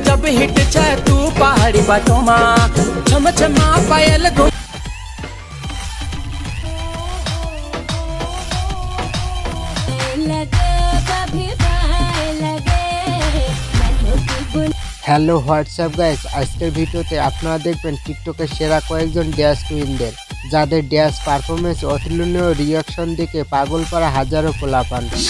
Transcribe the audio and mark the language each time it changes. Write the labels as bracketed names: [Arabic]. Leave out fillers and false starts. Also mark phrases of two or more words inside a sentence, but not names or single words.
[Garhwali] हिट छ तू पहाड़ी बाटो मा छम छमा पायल घुम [Bangla] হ্যালো হোয়াটসঅ্যাপ গাইস, আজকের ভিডিওতে আপনারা দেখবেন টিকটকের সেরা কয়েকজন [English] dance queens, [Bangla] যাদের [English] dance performance [Bangla] অতুলনীয় রিয়াকশন দেখে পাগল করা হাজারো পোলাপান।